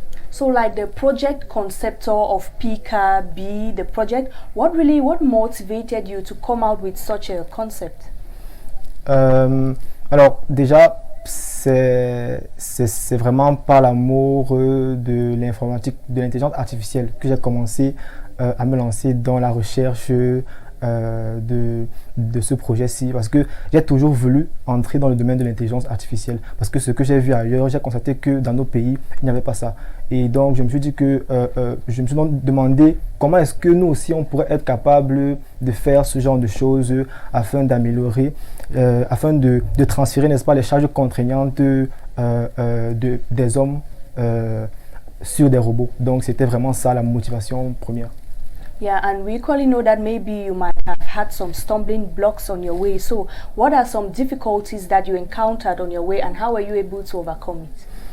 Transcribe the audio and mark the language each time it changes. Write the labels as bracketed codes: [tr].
[en] So, like the project conceptor of PKB, the project, what motivated you to come out with such a concept? [fr] Alors, déjà, c'est vraiment par l'amour de l'informatique, de l'intelligence artificielle que j'ai commencé à me lancer dans la recherche de ce projet-ci, parce que j'ai toujours voulu entrer dans le domaine de l'intelligence artificielle, parce que ce que j'ai vu ailleurs, j'ai constaté que dans nos pays, il n'y avait pas ça. Et donc, je me suis dit que, je me suis demandé comment est-ce que nous aussi, on pourrait être capable de faire ce genre de choses afin d'améliorer, afin de transférer, n'est-ce pas, les charges contraignantes des hommes sur des robots. Donc, c'était vraiment ça la motivation première. [en] Yeah, and we equally know that maybe you might have had some stumbling blocks on your way. So, what are some difficulties that you encountered on your way and how were you able to overcome it?